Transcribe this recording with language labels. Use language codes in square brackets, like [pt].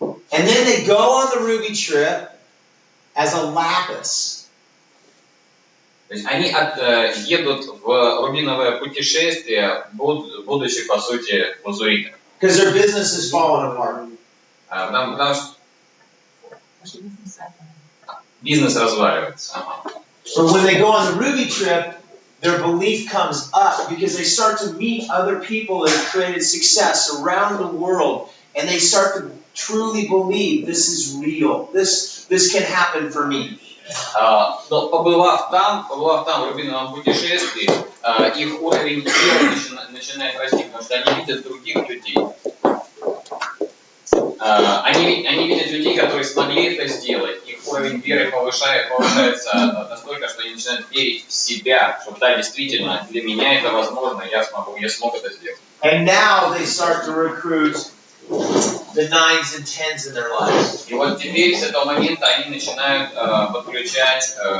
[en] And then they go on the Ruby trip as a lapis. [ru] То есть они едут в рубиновое путешествие, будучи, по сути, лазуритами. [en] Because their business is falling apart. [ru] Потому что бизнес разваливается. [en] But when they go on the Ruby trip, their belief comes up because they start to meet other people that have created success around the world, and they start to truly believe this is real. This can happen for me. [ru] Но побывав там, в рубиновом путешествии, их уровень веры начинает расти, потому что они видят других людей. Они видят людей, которые смогли это сделать. Их уровень веры повышается настолько, что они начинают верить в себя, что да, действительно, для меня это возможно, я смог это сделать. [en] And now they start to recruit the 9s and 10s in their lives. [ru] И вот теперь с этого момента они начинают подключать